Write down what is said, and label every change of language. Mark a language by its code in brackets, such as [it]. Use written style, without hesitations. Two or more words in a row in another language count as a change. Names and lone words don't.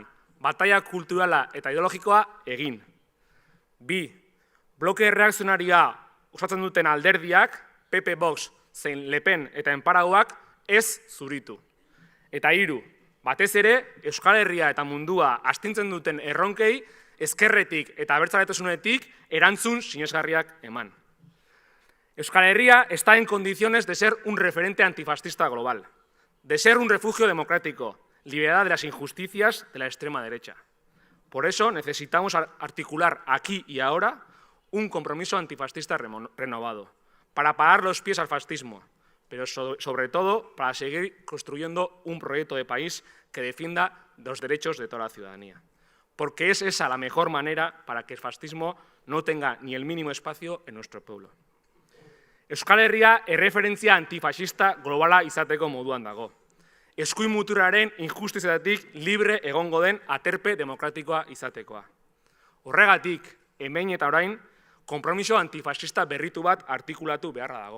[eu] Bataia kulturala eta ideologikoa egin. Bi, bloke erreakzionarioa osatzen duten alderdiak, PP Vox, zein Le Pen eta Enparauak ez zuritu. Eta hiru, batez ere, Euskal Herria eta mundua astintzen duten erronkei, ezkerretik eta abertzaletasunetik erantzun sinesgarriak eman. [es] Euskal Herria está en condiciones de ser un referente antifascista global, de ser un refugio democrático, liberada de las injusticias de la extrema derecha. Por eso necesitamos articular aquí y ahora un compromiso antifascista renovado, para parar los pies al fascismo, pero sobre todo para seguir construyendo un proyecto de país que defienda los derechos de toda la ciudadanía. Porque es esa la mejor manera para que el fascismo no tenga ni el mínimo espacio en nuestro pueblo. [eu] Euskal Herria erreferentzia antifascista globala izateko moduan dago. Eskuin muturraren injustiziatik libre egongo den aterpe demokratikoa izatekoa. Horregatik, hemen eta orain, konpromiso antifascista berritu bat artikulatu beharra dago.